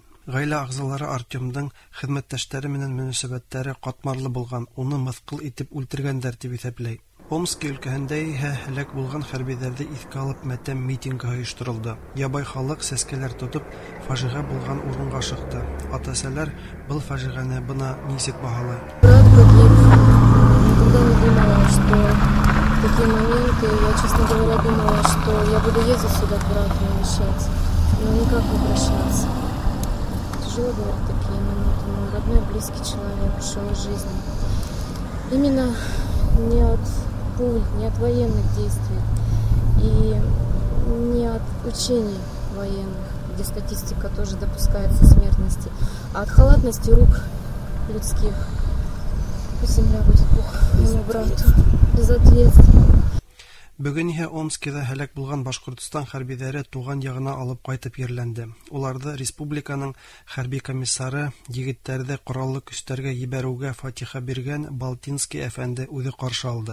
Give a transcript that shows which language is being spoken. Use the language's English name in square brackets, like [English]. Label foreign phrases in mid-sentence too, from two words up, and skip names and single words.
[Bashkir] Гаилә агзалары Артемдың хезмәттәшләре менән мөнәсәбәтләре катмарлы булган, уны мыскыл итеп үлтергәннәр дип исәпләй. Омск өлкәһендә һәлак булган хәрбиләрне искә алып матәм митингы оештырылды. Ябай халык сәскәләр тотып, фаҗига булган урынга чыкты. Атасалар был фаҗиганы бына ничек баһалай? [Russian] В такие моменты я, честно говоря, думала, что я буду ездить сюда к брату навещать, но никак не прощаться. Тяжело, говорят, такие моменты, но родной, близкий человек ушел из жизни. Именно не от пуль, не от военных действий и не от учений военных, где статистика тоже допускается смертности, а от халатности рук людских. Пусть земля будет Бог моему брату. [Bashkir] Бүген Омскида һәлак булган Башкортстан хәрбиләре туган ягына алып кайтып ерләнде. Уларда республиканың хәрби комиссары егетләрне кораллы көчләргә җибәрүгә фатиха биргән Балтинский әфәнде үзе каршы алды.